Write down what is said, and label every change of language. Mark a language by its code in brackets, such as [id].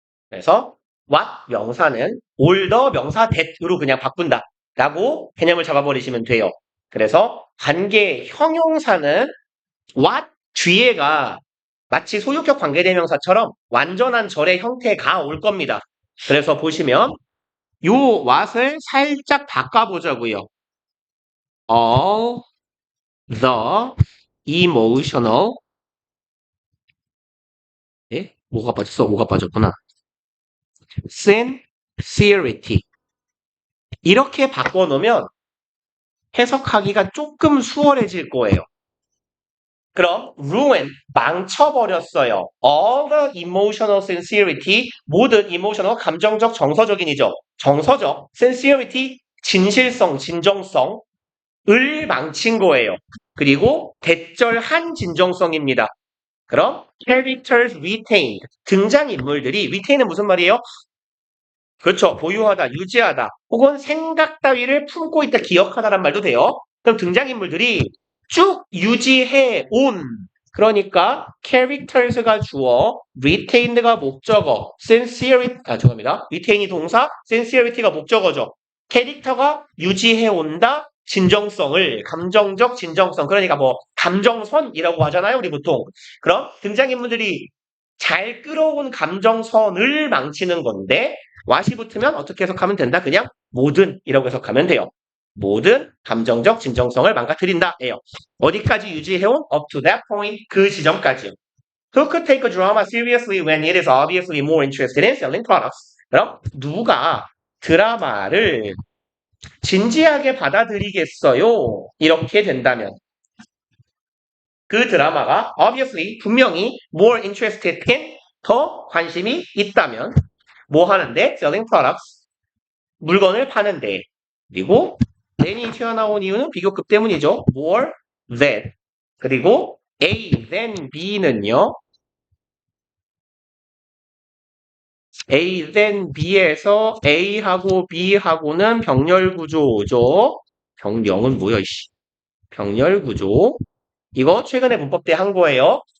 [ko] 그래서 what 명사는 all the 명사 that으로 그냥 바꾼다 라고 개념을 잡아버리시면 돼요. 그래서 관계 형용사는 what 뒤에가 마치 소유격 관계대명사처럼 완전한 절의 형태가 올 겁니다. 그래서 보시면 요 what을 살짝 바꿔보자고요. [en] All the emotional [ko] 뭐가 빠졌어? 뭐가 빠졌구나. sincerity 이렇게 바꿔놓으면 해석하기가 조금 수월해질 거예요. 그럼 ruin 망쳐버렸어요. [en] All the emotional sincerity [ko] 모든 emotional 감정적 정서적인이죠. 정서적 sincerity 진실성 진정성을 망친 거예요. 그리고 대절한 진정성입니다. 그럼 characters retained 등장인물들이 retain은 무슨 말이에요? 그렇죠. 보유하다, 유지하다, 혹은 생각 따위를 품고 있다, 기억하다란 말도 돼요. 그럼 등장인물들이 쭉 유지해 온 그러니까 characters가 주어, retained가 목적어, 죄송합니다. retain이 동사, sincerity가 목적어죠. 캐릭터가 유지해온다, 진정성을, 감정적 진정성. 그러니까 뭐 감정선이라고 하잖아요, 우리 보통. 그럼 등장인물들이 잘 끌어온 감정선을 망치는 건데 what이 붙으면 어떻게 해석하면 된다? 그냥 모든이라고 해석하면 돼요. 모든 감정적 진정성을 망가뜨린다예요. 어디까지 유지해온? [en] Up to that point. [ko] 그 지점까지요. [en] Who could take a drama seriously when it is obviously more interested in selling products? [ko] 그럼 누가 드라마를 진지하게 받아들이겠어요? 이렇게 된다면 그 드라마가 obviously 분명히 [en] more interested in [ko] 더 관심이 있다면 뭐 하는데? [en] selling products [ko] 물건을 파는데 그리고 than이 튀어나온 이유는 비교급 때문이죠. more than 그리고 A than B는요. A than B에서 A하고 B하고는 병렬 구조죠. 병령은 뭐야 이씨. 병렬 구조. 이거 최근에 문법 때 한 거예요.